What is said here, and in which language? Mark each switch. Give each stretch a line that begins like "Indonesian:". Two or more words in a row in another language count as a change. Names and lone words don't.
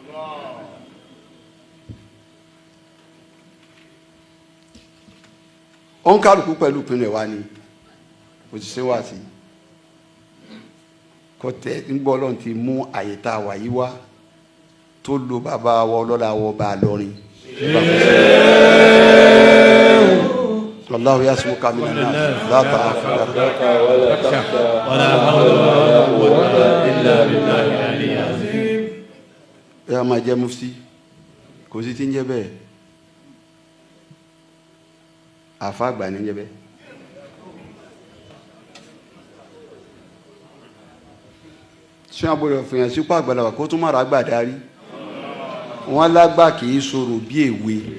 Yoruba: ó ń kálukú pẹ̀lú ìpinnu ẹ̀ wá ní òṣìṣẹ́ wá sí kọ́tẹ́ ń gbọ́ ọlọ́run ti mú àyè tá a wà yí wá tó lo bàbá wa ọlọ́lá wọ bá a lọ́rin.
Arabic: الله يعصمك من الناس لا تخف ولا حول ولا قوة إلا بالله العلي العظيم.
Yoruba: ẹ máa jẹ́ mufti kò sí tí ń jẹ́ bẹ́ẹ̀ àfa àgbà ní ń jẹ́ bẹ́ẹ̀. ṣé wọn gbọ́dọ̀ fìyàn sípò àgbàlagbà kó tún mọ̀ra àgbà darí wọ́n lágbà kì í sọ̀rọ̀ bí èwe.